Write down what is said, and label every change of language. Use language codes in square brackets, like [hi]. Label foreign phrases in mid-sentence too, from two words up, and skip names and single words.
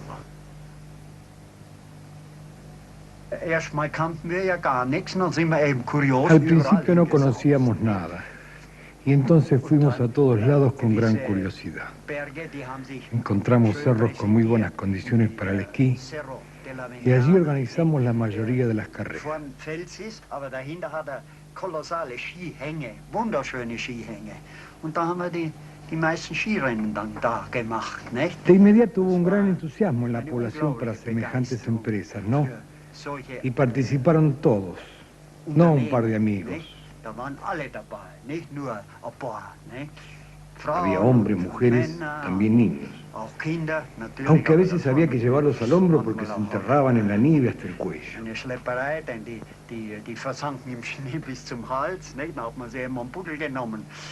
[es] Al principio no conocíamos nada y entonces fuimos a todos lados con gran curiosidad. Encontramos cerros con muy buenas condiciones para el esquí y allí organizamos la mayoría de las carreras. [de] Kolossale Skihänge, wunderschöne Skihänge. Und da haben wir die meisten Skirennen dann da gemacht, nicht? [es] De inmediato hubo un gran entusiasmo en la población para semejantes empresas, ¿no? Y participaron todos, no un par de amigos. Da waren alle dabei, nicht nur ein paar, nicht? Había hombres, mujeres, también niños. Aunque a veces había que llevarlos al hombro porque se enterraban en la nieve hasta el cuello. [de] Die versanken im Schnee bis zum Hals, nicht? Da hat man sie immer am Buckel genommen.